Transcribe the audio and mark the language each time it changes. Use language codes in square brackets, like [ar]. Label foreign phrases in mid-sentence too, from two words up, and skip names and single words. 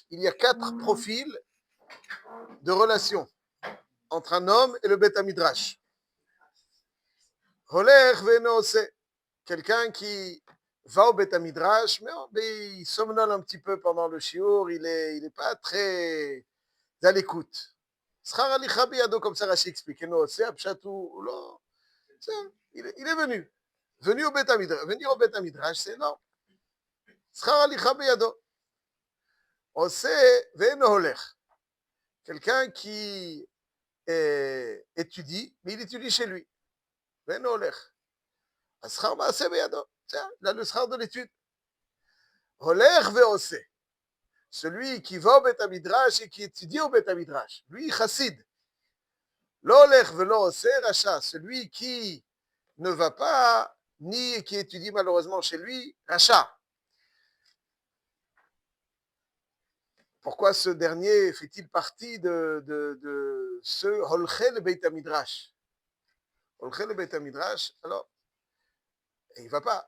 [fr] Il y a 4 profils de relations entre un homme et le Beit HaMidrash. [he] הולך ואינו עושה, [fr] quelqu'un qui va au Beit HaMidrash, mais il somnole un petit peu pendant le shiur, il est pas très à l'écoute. [he] שכר הליכה בידו, [fr] comme ça Rashi explique. Noose, apshat ou non. Il est venu. Venir au Beit HaMidrash, c'est non. [he] שכר הליכה בידו. עושה ואינו הולך. [fr] Quelqu'un qui étudie, mais il étudie chez lui. [he] ואינו הולך. שכר מעשה בידו. [fr] Il a le schar de l'étude. [he] הולך ועושה. [fr] Celui qui va au Beit HaMidrash et qui étudie au Beit HaMidrash. Lui, chassid. [he] לא הולך ולא עושה רשע. [fr] Celui qui ne va pas, ni qui étudie malheureusement chez lui, racha. Pourquoi ce dernier fait-il partie de ce [he] הולכי לבית המדרש? הולכי לבית המדרש, [fr] alors, il ne va pas.